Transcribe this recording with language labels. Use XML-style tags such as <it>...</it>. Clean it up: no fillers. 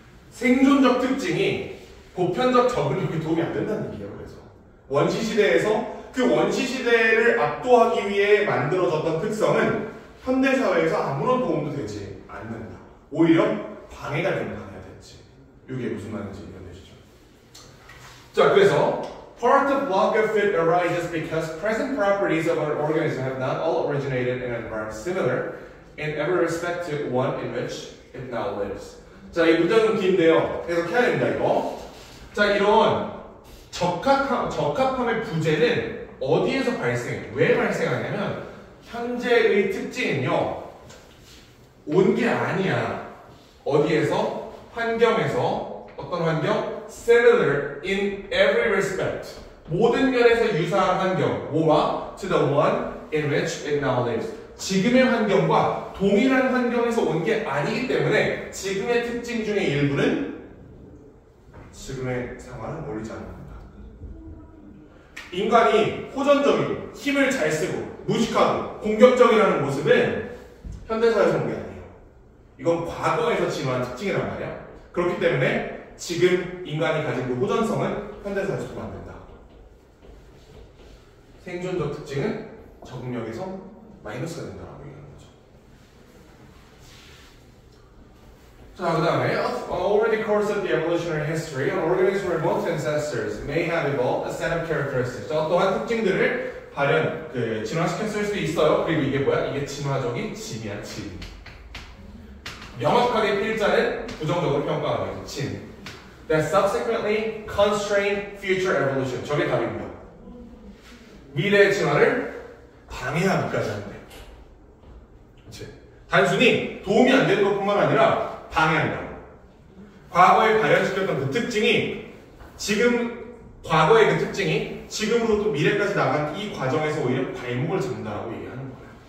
<ko>생존적 특징이 보편적 적응력에 도움이 안 된다는 얘기예요. 그래서 원시시대에서 그 원시시대를 압도하기 위해 만들어졌던 특성은 현대사회에서 아무런 도움도 되지 않는다. 오히려 방해가 되는 하나의 이게 무슨 말인지 이해되시죠? 자, 그래서</ko> <en>part of lack of fit arises because present properties of an organism have not all originated in an environment similar in every respect to one in which it now lives.</en> <ko>자, 이 문장은 긴데요. 해석해야 됩니다, 이거. 자, 이런 적합함의 부재는 어디에서 발생해? 왜 발생하냐면 현재의 특징은요. 온 게 아니야. 어디에서? 환경에서. 어떤 환경?</ko> <en>Similar in every respect.</en> <ko>모든 면에서 유사한 환경. 뭐와?</ko> <en>To the one in which it now lives.</en> <ko>지금의 환경과 동일한 환경에서 온 게 아니기 때문에 지금의 특징 중에 일부는 지금의 상황을 어울리지 않습니다. 인간이 호전적이고 힘을 잘 쓰고 무식하고 공격적이라는 모습은 현대사에서 온 게 아니에요. 이건 과거에서 진화한 특징이란 말이야. 그렇기 때문에 지금 인간이 가진 그 호전성은 현대사에서 보면 안 된다. 생존적 특징은 적응력에서 마이너스가 된다라고 얘기하는 거죠. 자, 그 다음에</ko> <en>over the course of the evolutionary history, an organism's remote ancestors may have evolved a set of characteristics.</en> <ko>자, 어떠한 특징들을 진화시켰을 수도 있어요. 그리고 이게 뭐야? 이게 진화적인 진이야, 진. 명확하게 필자는 부정적으로 평가하는 거죠, 진.</ko> <en>That subsequently constrain future evolution.</en> <ko>저게 답입니다. 미래의 진화를 방해하기까지 하는데. 그치? 단순히 도움이 안 되는 것뿐만 아니라 방해한다. 과거에 발현시켰던 그 특징이 과거의 그 특징이 지금으로부터 미래까지 나간 이 과정에서 오히려 발목을 잡는다라고 얘기하는 거야.</ko>